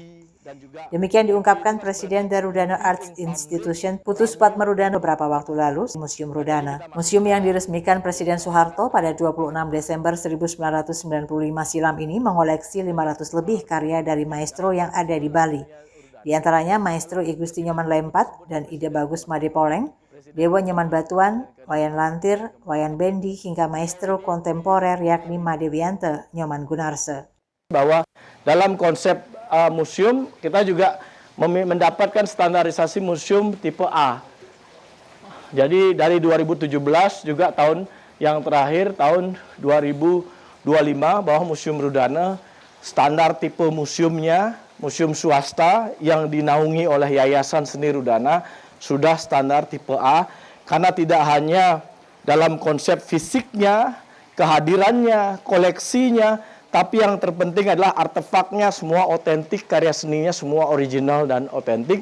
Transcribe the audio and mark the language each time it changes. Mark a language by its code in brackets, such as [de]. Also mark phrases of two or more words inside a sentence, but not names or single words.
[id] Demikian diungkapkan Presiden The Rudana Arts Institution Putu Supatmarudana beberapa waktu lalu di Museum Rudana. Museum yang diresmikan Presiden Soeharto pada 26 Desember 1995 silam ini mengoleksi 500 lebih karya dari maestro yang ada di Bali. Di antaranya Maestro I Gusti Nyoman Lempat dan Ide Bagus Made Poleng, Dewa Nyoman Batuan, Wayan Lantir, Wayan Bendi hingga maestro kontemporer yakni Made Wiante Nyoman Gunarse. Bahwa dalam konsep museum kita juga mendapatkan standarisasi museum tipe A. Jadi dari 2017 juga tahun yang terakhir tahun 2025 bahwa Museum Rudana standar tipe museumnya, museum swasta yang dinaungi oleh Yayasan Seni Rudana sudah standar tipe A, karena tidak hanya dalam konsep fisiknya, kehadirannya, koleksinya, tapi yang terpenting adalah artefaknya semua otentik, karya seninya semua original dan otentik.